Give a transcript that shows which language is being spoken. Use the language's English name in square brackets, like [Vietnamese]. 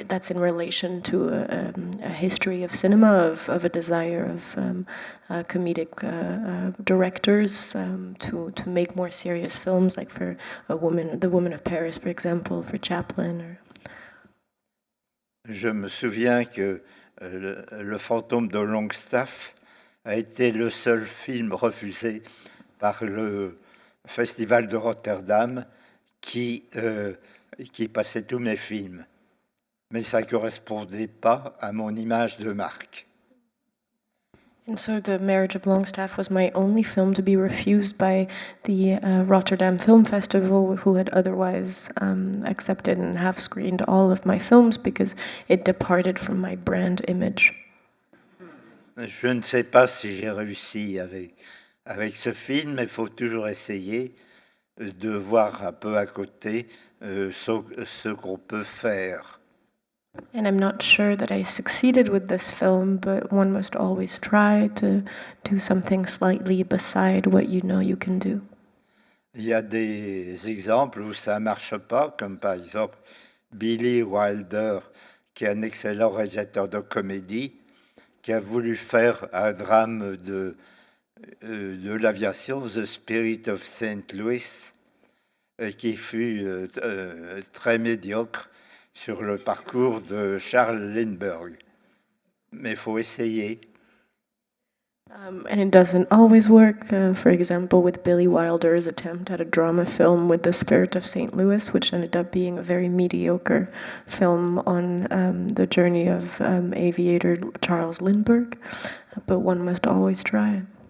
[English] in relation to a history of cinema, of a desire of comedic directors to make more serious films, like for The Woman of Paris, for example, for Chaplin. [French] Je me souviens que le fantôme de Longstaff a été le seul film refusé par le Festival de Rotterdam qui passait tous mes films. Mais ça ne correspondait pas à mon image de marque. [English] And so The Marriage of Longstaff was my only film to be refused by the Rotterdam Film Festival, who had otherwise accepted and half-screened all of my films because it departed from my brand image. [French] Je ne sais pas si j'ai réussi avec ce film, mais il faut toujours essayer de voir un peu à côté ce qu'on peut faire. [English] And I'm not sure that I succeeded with this film, but one must always try to do something slightly beside what you know you can do. [French] Il y a des exemples où ça ne marche pas, comme par exemple Billy Wilder, qui est un excellent réalisateur de comédie, qui a voulu faire un drame de l'aviation, The Spirit of St. Louis, qui fut très médiocre sur le parcours de Charles Lindbergh. Mais il faut essayer. [English] And it doesn't always work. For example, with Billy Wilder's attempt at a drama film with The Spirit of St. Louis, which ended up being a very mediocre film on the journey of aviator Charles Lindbergh. But one must always try.